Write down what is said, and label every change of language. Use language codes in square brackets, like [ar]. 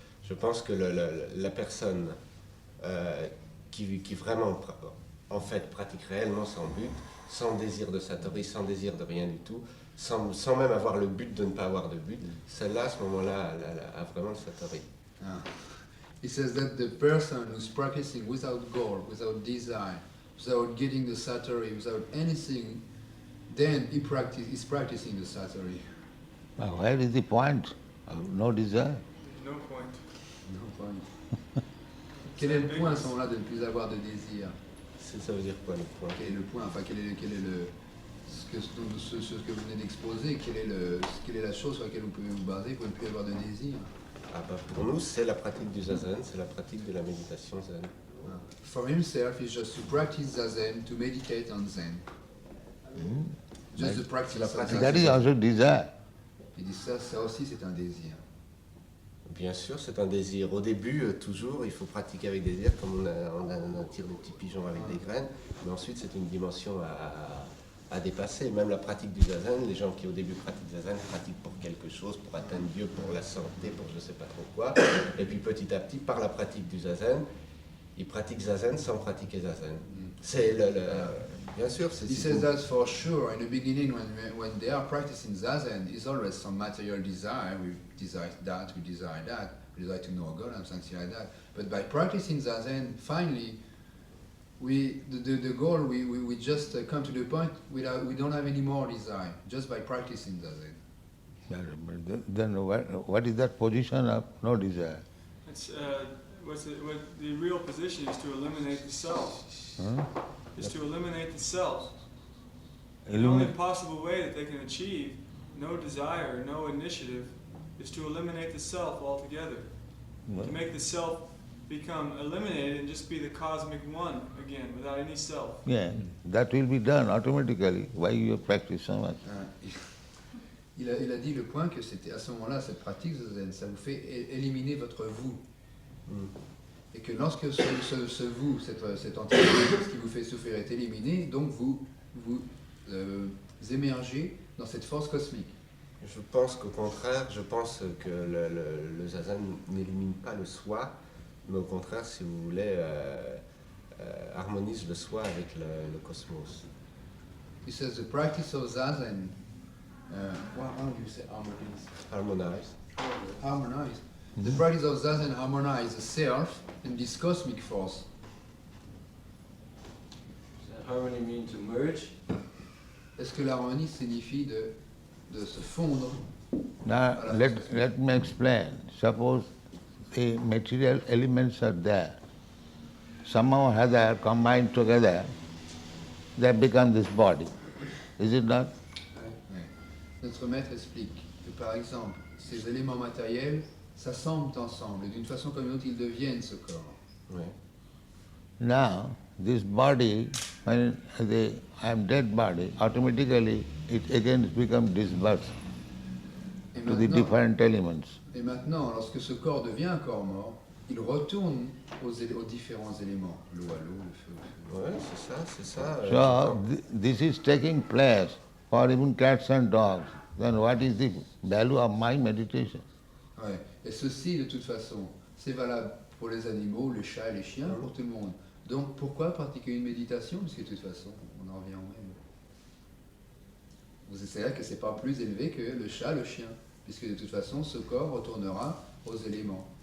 [fr] Je pense que la personne qui vraiment, en fait, pratique réellement sans but, sans désir de Satori, sans désir de rien du tout, sans même avoir le but de ne pas avoir de but, celle-là, à ce moment-là, a vraiment le Satori. [en] He says that the person who's practicing without goal, without desire, without getting the Satori, without anything, then is practicing the Satori. Well, where is the point? No desire. No point. No point. [fr] Quel est le point à ce moment-là de ne plus avoir de désir? Ça veut dire quoi le point? Quel est le point? Enfin, quel est le ce que vous venez d'exposer? Quelle est la chose sur laquelle vous pouvez vous baser pour ne plus avoir de désir? Pour nous, c'est la pratique du zazen, c'est la pratique de la méditation zen. [en] For himself, it's just to practice zazen, to meditate on zen. Just the practice of zazen. That is also desire. [fr] Il dit ça aussi c'est un désir. Bien sûr, c'est un désir. Au début, toujours, il faut pratiquer avec des désirs, comme on attire des petits pigeons avec des graines, mais ensuite c'est une dimension à dépasser. Même la pratique du zazen, les gens qui au début pratiquent zazen pratiquent pour quelque chose, pour atteindre Dieu, pour la santé, pour je ne sais pas trop quoi. Et puis petit à petit, par la pratique du zazen, ils pratiquent zazen sans pratiquer zazen. C'est bien sûr, c'est... [en] He says that for sure. In the beginning, when they are practicing zazen, it's always some material desire. We desire that, we desire that, we desire to know God and something like that. But by practicing zazen, finally, the goal, we just come to the point we don't have any more desire, just by practicing zazen. Then what is that position of no desire? It's, what the real position is to eliminate the self. Is to eliminate the self. The only possible way that they can achieve no desire, no initiative, is to eliminate the self altogether. To make the self become eliminated and just be the cosmic one again, without any self. Yeah, that will be done automatically. Why you practice so much? [fr] Il a dit le point que c'était à ce moment-là, cette pratique zazen, ça vous fait éliminer votre vous. Et que lorsque ce vous, cette entité, ce qui vous fait souffrir est éliminé, donc vous émergez dans cette force cosmique. Je pense qu'au contraire, je pense que le zazen n'élimine pas le soi, mais au contraire, si vous voulez, harmonise le soi avec le cosmos. [en] He says the practice of zazen, how do you say harmonize? Harmonize. The practice of zazen harmonizes the self and this cosmic force. Does harmony mean to merge? [fr] Est-ce que l'harmonie signifie de se fondre? [en] Now let me explain. Suppose the material elements are there. Somehow or other combined together, they become this body. Is it not? [fr] Notre maître explique que par exemple, ces éléments matériels s'assemblent ensemble et d'une façon comme une autre, ils deviennent ce corps. Oui. [en] Now, this body, when I am dead body, automatically it again becomes dispersed to the different elements. [fr] Et maintenant, lorsque ce corps devient un corps mort, il retourne aux différents éléments, l'eau à l'eau, le feu au feu. Oui, c'est ça. [en] So, this is taking place for even cats and dogs. Then what is the value of my meditation? [fr] Ouais. Et ceci, de toute façon, c'est valable pour les animaux, les chats et les chiens, pour tout le monde. Donc, pourquoi pratiquer une méditation? Parce que de toute façon, on en revient au même. Vous essayez que ce n'est pas plus élevé que le chat, le chien, puisque de toute façon, ce corps retournera aux éléments.